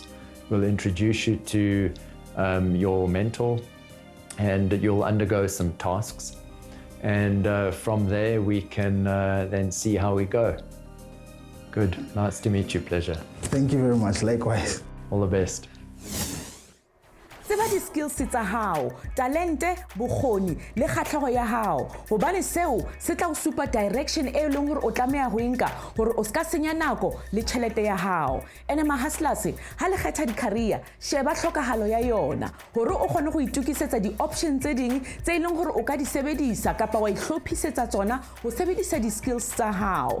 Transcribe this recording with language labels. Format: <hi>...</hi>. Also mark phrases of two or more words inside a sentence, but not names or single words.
<en>We'll introduce you to your mentor and you'll undergo some tasks. And from there we can then see how we go. Good, nice to meet you, Pleasure. Thank you very much, likewise. All the best.</en> <st>Tseba di-skills tsa hao, talente, bokgoni le kgatlhego ya hao. Hobane seo se tla o supa direction e leng hore o tlameha ho nka hore o ska senya nako le tšhelete ya hao. Ene mahastlase ha le kgetha di-career, sheba tlhokahalo ya yona hore o kgone go itukisetsa di-option tse ding tse leng hore o ka di sebedisa kapa wa ihlophisetsa tsona ho sebedisa di-skills tsa hao.</st>